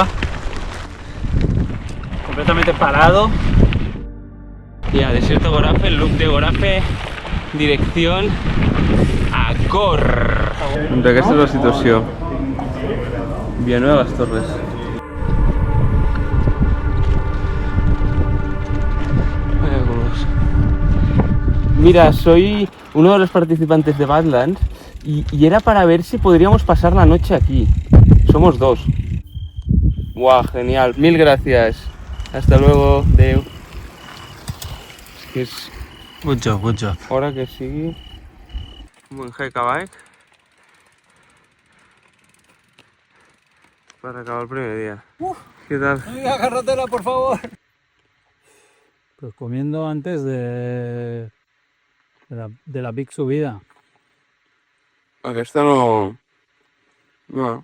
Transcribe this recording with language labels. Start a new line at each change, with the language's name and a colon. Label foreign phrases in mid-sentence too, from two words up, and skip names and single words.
Spanish: Completamente parado. Ya, desierto Gorafe, loop de Gorafe, dirección a Cor.
Catalan: Aquesta és la situació.
Spanish: Villanueva de las Torres. Vaya culos. Mira, soy uno de los participantes de Badlands y era para ver si podríamos pasar la noche aquí. Somos 2. Guau, genial. Mil gracias. Hasta luego,
Catalan: Deu. És que és...
English: Good job, good job.
Catalan: Hora que sigui...
Spanish: Un buen
English: hike a bike.
Spanish: Para acabar el primer día. ¿Qué tal? ¡Venga, carretera, por favor! Pues comiendo antes de la big subida.
Catalan: Aquesta no... No,